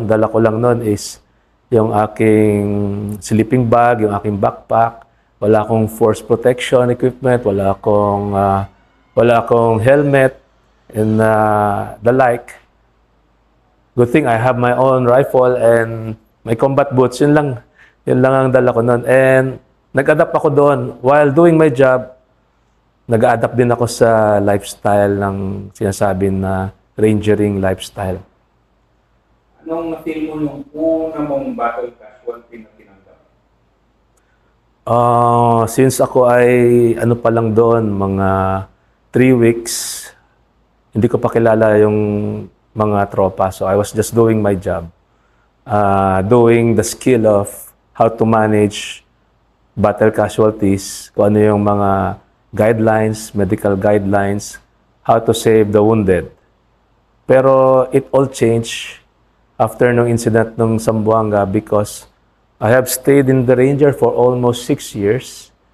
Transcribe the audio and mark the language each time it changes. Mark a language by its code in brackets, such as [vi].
[tl] Dala ko lang noon is yung aking sleeping bag, yung aking backpack. Wala akong force protection equipment, wala akong helmet and the like. [en] Good thing I have my own rifle and my combat boots. [tl] Yun lang ang dala ko noon. And nag-adapt ako doon. [en] While doing my job, [tl] nag-adapt din ako sa lifestyle ng sinasabi na rangering lifestyle. Anong na-feel mo yung una mong battle casualty na tinanggap? Since ako ay ano pa lang doon, mga 3 weeks, hindi ko pa kilala yung mga tropa. [en] So I was just doing my job. Doing the skill of how to manage battle casualties, [tl] kung ano yung mga guidelines, [en] medical guidelines, how to save the wounded. [tl] Pero [en] it all changed after nung incident ng Zamboanga because I have stayed in the Ranger for almost 6 years.